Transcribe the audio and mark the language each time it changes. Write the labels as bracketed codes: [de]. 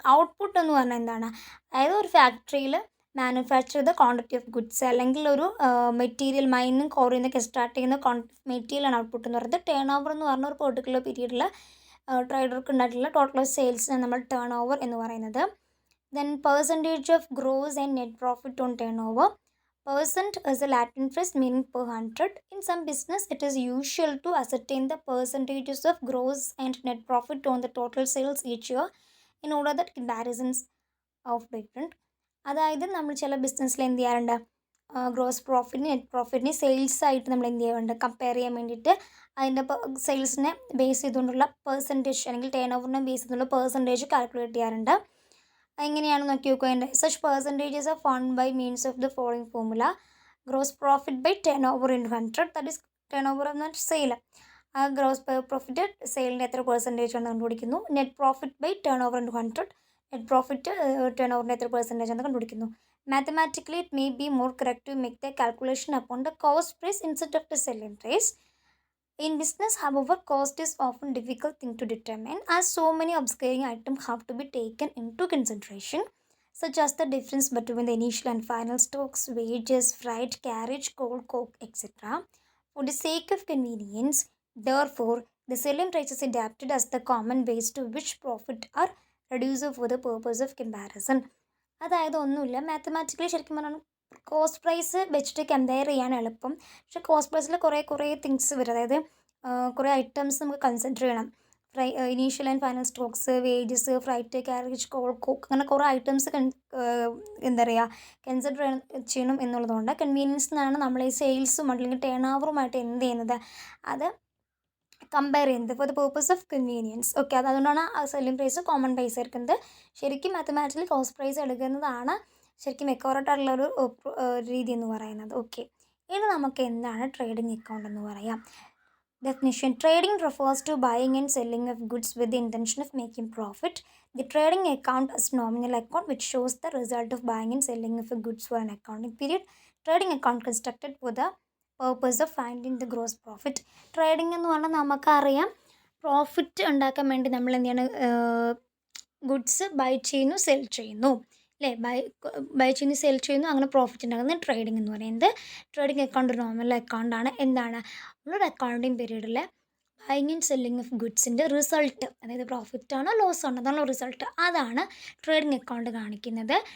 [ml] Output എന്ന് പറഞ്ഞാൽ എന്താണ്? അതായത് ഒരു ഫാക്ടറിയിൽ മാനുഫാക്ചർ ചെയ്ത ക്വാണ്ടിറ്റി ഓഫ് ഗുഡ്സ് അല്ലെങ്കിൽ ഒരു മെറ്റീരിയൽ മൈനും ക്വാറിയിൽ നിന്നൊക്കെ എക്സ്ട്രാക്ട് ചെയ്യുന്ന ക്വാണ്ടിറ്റി ഓഫ് മെറ്റീരിയലാണ് ഔട്ട്പുട്ട് എന്ന് പറയുന്നത്. ടേൺ ഓവർ എന്ന് പറഞ്ഞ ഒരു പെർട്ടിക്കുലർ പീരീഡിൽ ട്രേഡർക്ക് ഉണ്ടായിട്ടുള്ള ടോട്ടൽ ഓഫ് സെയിൽസിനെ നമ്മൾ ടേൺ ഓവർ എന്ന് പറയുന്നത്. [en] Then percentage of gross and net profit on turnover. Percent is a Latin phrase meaning per 100. In some business, it is usual to ascertain the percentages of gross and net profit on the total sales each year in order that comparisons of different. [ml] അതായത് നമ്മൾ ചില ബിസിനസ്സിൽ എന്ത് ചെയ്യാറുണ്ട്? Gross പ്രോഫിറ്റിന് net പ്രോഫിറ്റിന് sales ആയിട്ട് നമ്മൾ എന്ത് ചെയ്യാറുണ്ട്? കമ്പയർ ചെയ്യാൻ വേണ്ടിയിട്ട് അതിൻ്റെ സെയിൽസിനെ ബേസ് ചെയ്തുകൊണ്ടുള്ള പെർസെൻറ്റേജ് അല്ലെങ്കിൽ ടേൺ ഓവറിനെ ബേസ് ചെയ്തുകൊണ്ടുള്ള പെർസെൻറ്റേജ് കാൽക്കുലേറ്റ് ചെയ്യാറുണ്ട്. എങ്ങനെയാണ് നോക്കി നോക്കുക. [en] അതിൻ്റെ such percentages of found by means of the following formula. Gross profit by turnover into 100. That is turnover എന്ന sale. [ml] ആ ഗ്രോസ് പ്രോഫിറ്റ് സെയിലിൻ്റെ എത്ര പെർസെൻറ്റേജ് ആണ് കണ്ടുപിടിക്കുന്നു. [en] Net profit by turnover into 100. [ml] Net profit turn ഓവറിൻ്റെ എത്ര percentage ആണ് കണ്ടുപിടിക്കുന്നു. [en] Mathematically it may be more correct to make the calculation upon the cost price instead of the selling price. In business, however, cost is often a difficult thing to determine as so many obscuring items have to be taken into consideration. such as the difference between the initial and final stocks, wages, freight, carriage, coal, coke, etc. For the sake of convenience, therefore, the selling price is adapted as the common base to which profit are reduced for the purpose of comparison. [ml] അതായത് ഒന്നുമില്ല, mathematically ശരിക്കും പറഞ്ഞാൽ cost price വെച്ചിട്ട് compare ചെയ്യാൻ എളുപ്പം. പക്ഷേ cost പ്രൈസിൽ കുറേ തിങ്സ് വരും. അതായത് കുറേ ഐറ്റംസ് നമുക്ക് കൺസിഡർ ചെയ്യണം. Initial and final Stokes, wages, freight, carriage, call, coke, അങ്ങനെ കുറേ ഐറ്റംസ് എന്താ പറയുക കൺസിഡർ ചെയ്യണം എന്നുള്ളതുകൊണ്ട് കൺവീനിയൻസ് എന്നാണ് നമ്മൾ ഈ സെയിൽസും അല്ലെങ്കിൽ ടേൺ ഓവറുമായിട്ട് എന്ത് ചെയ്യുന്നത്, അത് കമ്പയർ ചെയ്യുന്നത് [en] For the purpose of convenience. [ml] Okay, അതുകൊണ്ടാണ് ആ സെല്ലിംഗ് പ്രൈസ് കോമൺ പ്രൈസ് എടുക്കുന്നത്. ശരിക്കും മാത്തമാറ്റിക്കലി കോസ്റ്റ് പ്രൈസ് എടുക്കുന്നതാണ് ശരിക്കും എക്കോറട്ടായിട്ടുള്ളൊരു രീതി എന്ന് പറയുന്നത്. ഓക്കെ, ഇനി നമുക്ക് എന്താണ് ട്രേഡിംഗ് അക്കൗണ്ട് എന്ന് പറയാം. [en] Definition: Trading refers to buying and selling of goods with the intention of making profit. The trading account is nominal account which shows the result of buying and selling of goods for an accounting period. Trading account constructed for the purpose of finding the gross profit. [ml] Trading എന്ന് പറഞ്ഞാൽ നമുക്കറിയാം profit ഉണ്ടാക്കാൻ വേണ്ടി നമ്മൾ എന്ത് ചെയ്യണം, goods by ചെയ്യുന്നു, cell ചെയ്യുന്നു അല്ലേ, ബൈ ചെയ്യുന്നു, സെൽ ചെയ്യുന്നു, അങ്ങനെ പ്രോഫിറ്റ് ഉണ്ടാകുന്നത് ട്രേഡിംഗ് എന്ന് പറയുന്നത്. ട്രേഡിംഗ് അക്കൗണ്ട് ഒരു നോർമൽ അക്കൗണ്ടാണ്. എന്താണ്, നമ്മളൊരു അക്കൗണ്ടിങ് പീരീഡിൽ buying and selling of ഗുഡ്സിൻ്റെ result, അതായത് പ്രോഫിറ്റ് ആണോ ലോസ് ആണോ അതാണോ റിസൾട്ട്, അതാണ് ട്രേഡിംഗ് അക്കൗണ്ട് കാണിക്കുന്നത്.